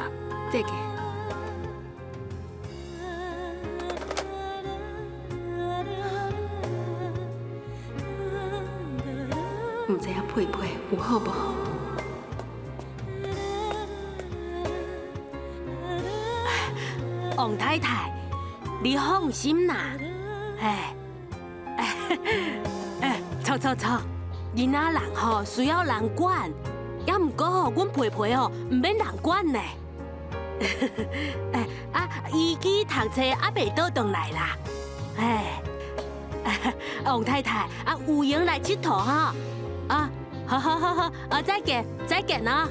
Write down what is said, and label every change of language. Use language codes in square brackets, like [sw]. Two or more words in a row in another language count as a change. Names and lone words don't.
[nan] 再见。唔知影佩佩有好无？王太太，你放心啦。错，囡仔人吼需要人管，也毋过吼，阮培培吼毋免人管呢。伊去读册也袂倒转来啦。王太太，有闲来佚佗哈。好，再见啊。